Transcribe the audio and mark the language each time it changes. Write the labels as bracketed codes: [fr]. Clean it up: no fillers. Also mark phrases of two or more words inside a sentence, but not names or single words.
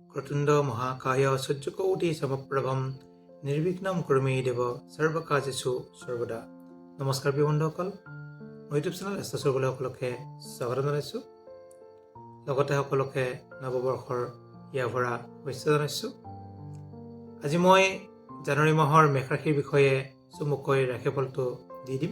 [sa] वक्रतुण्ड महाकाय सूर्यकोटि समप्रभम निर्विघ्नं कुरु मे देव सर्वकार्येषु सर्वदा। [as] নমস্কাৰ প্ৰিয় বন্ধুসকল, মই ইউটিউব চেনেল এষ্টাছৰ বুলি সকলোকে স্বাগত জনাইছোঁ। লগতে সকলোকে নৱবৰ্ষৰ হিয়া ভৰা শুভেচ্ছা জনাইছোঁ। আজি মই জানুৱাৰী মাহৰ মেষ ৰাশিৰ বিষয়ে চমুকৈ ৰাশিফলটো দি দিম।